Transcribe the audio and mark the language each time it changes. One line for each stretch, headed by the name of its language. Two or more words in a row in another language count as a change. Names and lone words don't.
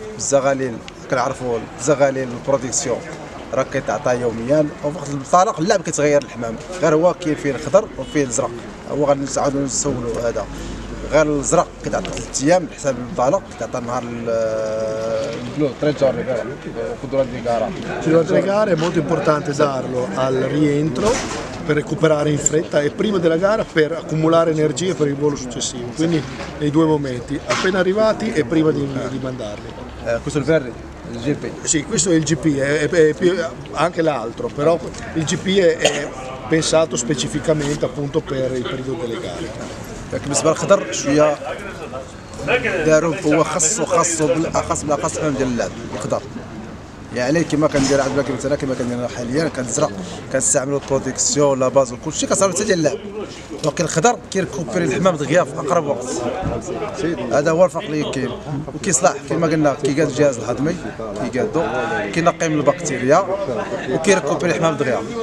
Arabic: الزغاليل كنعرفوا الزغاليل البرودكسيون راه كيتعطى يوميا وفي الانطلاق لا كيتغير الحمام غير هو كاين فيه الخضر وفيه الازرق. هو غنعاودو نسولوا هذا غير الازرق كيتعطى 3 ايام بحساب الانطلاق كيتعطى نهار البلو 3 giorni قدرة النقارة.
Italian: Per gare è molto importante darlo al rientro per recuperare in fretta e prima della gara per accumulare energie per il volo successivo, quindi nei due momenti, appena arrivati e prima di mandarli. Questo è il verde, il GP. Sì, questo è il GP, anche l'altro, però il GP è pensato specificamente appunto per il periodo delle gare.
Arabic: بالنسبه للخضر شويه داروا هو خاص بالاخص ديال اللعب الخضر. يعني كما كندير عند باكي مثلا كما كندير حاليا كنزرع كنستعملوا البرودكسيون
French: la base
Arabic: وكلشي كنصاوبوا حتى ديال اللعب. دونك الخضر كيركوبيري الحمام دغيا في اقرب وقت. هذا هو الفرق اللي كاين وكيصلح كما قلنا كيقاد الجهاز الهضمي كيقادو كينقي من البكتيريا وكيركوبيري الحمام دغيا.